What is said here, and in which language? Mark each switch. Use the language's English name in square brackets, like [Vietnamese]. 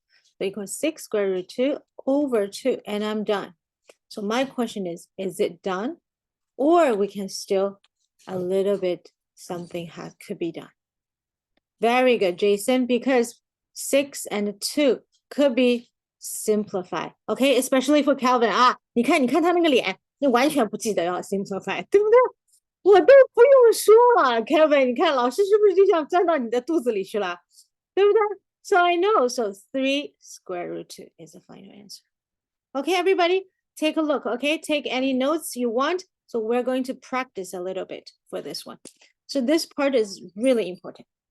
[English] So equals 6 square root 2 over 2, and I'm done. So my question is it done? Or we can still a little bit something could be done. Very good, Jason, because 6 and 2 could be simplified. Okay, especially for Calvin [Chinese] 啊，你看他那个脸，你完全不记得要 simplify， 对不对？我都不用说了 ，Calvin， 你看老师是不是就像钻到你的肚子里去了，对不对？ [English] So I know, so 3 square root 2 is the final answer. Okay, everybody, take a look. Okay, take any notes you want. So we're going to practice a little bit for this one. So this part is really important.